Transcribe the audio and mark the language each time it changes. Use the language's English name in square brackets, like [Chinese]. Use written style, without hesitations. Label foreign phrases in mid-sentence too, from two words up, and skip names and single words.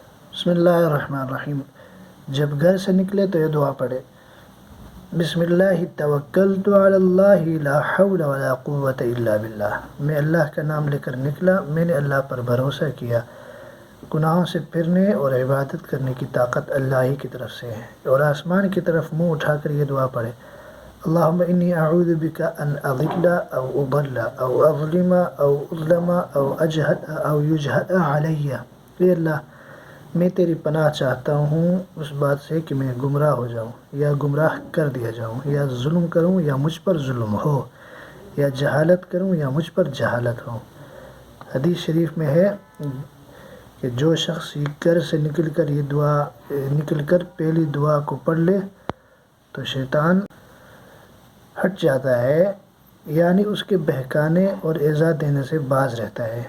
[Arabic] بسم اللہ الرحمن الرحیم۔ [Urdu] جب گھر سے نکلے تو یہ دعا پڑھے، [Arabic] بسم اللہ توکلت علی اللہ لا حول ولا قوت الا باللہ۔ [Urdu] میں اللہ کا نام لے کر نکلا، میں نے اللہ پر بھروسہ کیا، گناہوں سے پھرنے اور عبادت کرنے کی طاقت اللہ ہی کی طرف سے ہے۔ اور آسمان کی طرف منہ اٹھا کر یہ دعا پڑھے، [Arabic] اللہم انی اعوذ بک ان اضل او اضل او اظلم او اظلم او اجہل او یجہل علی۔ [Urdu] اے اللہ، میں تیری پناہ چاہتا ہوں اس بات سے کہ میں گمراہ ہو جاؤں یا گمراہ کر دیا جاؤں، یا ظلم کروں یا مجھ پر ظلم ہو، یا جہالت کروں یا مجھ پر جہالت ہو۔ حدیث شریف میں ہے کہ جو شخص گھر سے نکل کر پہلی دعا کو پڑھ لے تو شیطان ہٹ جاتا ہے، یعنی اس کے بہکانے اور ایذا دینے سے باز رہتا ہے۔